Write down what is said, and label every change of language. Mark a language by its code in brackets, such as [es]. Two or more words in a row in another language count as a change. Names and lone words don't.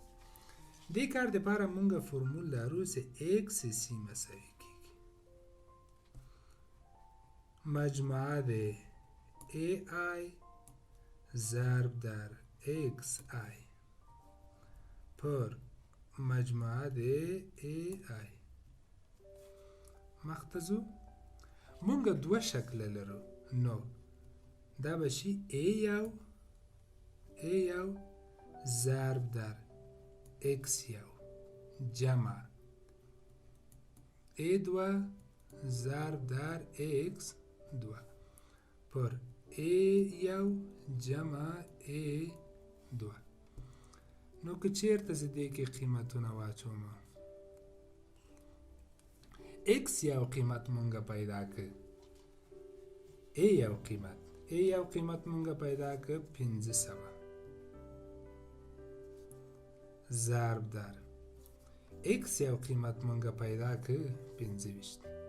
[ps] دې کار لپاره مونږ فرمول لرو چې x سی مساوي مجموعه د AI ضرب در XI پر مجموعه د AI مختزو مونږ دوه شکل لرو نو دا به شي A1 ضرب در X1 جمع A2 ضرب در X2 پر A1 جمع A2. نو که چیرته زه دې کې قیمتونه واچوم X یو قیمت مونږه پیدا کړ A یو قیمت مونږه پیدا کړ 500 ضرب در X یو قیمت مونږه پیدا کړ 25